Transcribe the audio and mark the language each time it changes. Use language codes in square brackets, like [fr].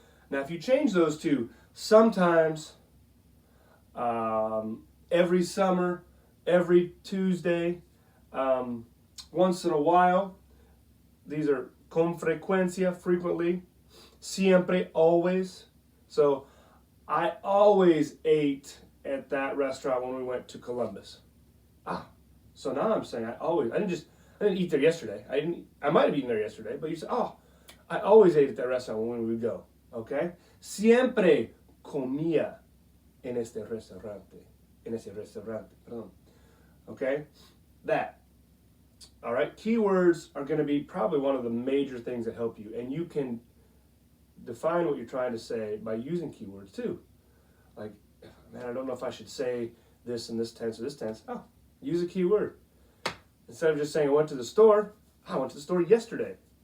[en] Now, if you change those to sometimes, every summer, every Tuesday, once in a while, these are [es] con frecuencia, [en] frequently, [es] siempre, [en] always. So I always ate at that restaurant when we went to Columbus. So now I'm saying I didn't eat there yesterday. I might have eaten there yesterday, but you say, oh, I always ate at that restaurant when we would go. Okay? [es] Siempre comía en este restaurante. En ese restaurante. Perdón. Okay? [en] That. All right? Keywords are going to be probably one of the major things that help you. And you can define what you're trying to say by using keywords too. Like, man, I don't know if I should say this in this tense or this tense. Oh, use a keyword. Instead of just saying I went to the store, I went to the store yesterday.